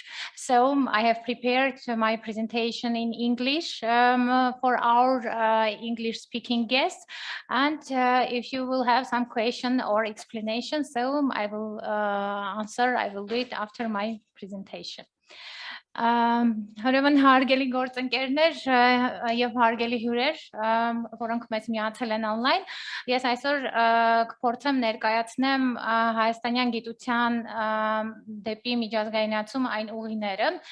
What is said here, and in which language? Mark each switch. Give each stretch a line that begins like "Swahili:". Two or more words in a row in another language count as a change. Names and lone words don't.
English: So I have prepared my presentation in English for our English-speaking guests. And if you will have some question or explanation, so I will answer. I will do it after my presentation.
Armenian: Ուրեմն հարգելի գործընկերներ եւ հարգելի հյուրեր, որոնք մեզ միացել են online, ես այսօր կփորձեմ ներկայացնեմ հայաստանյան գիտության դեպի միջազգայնացում այն ուղիները,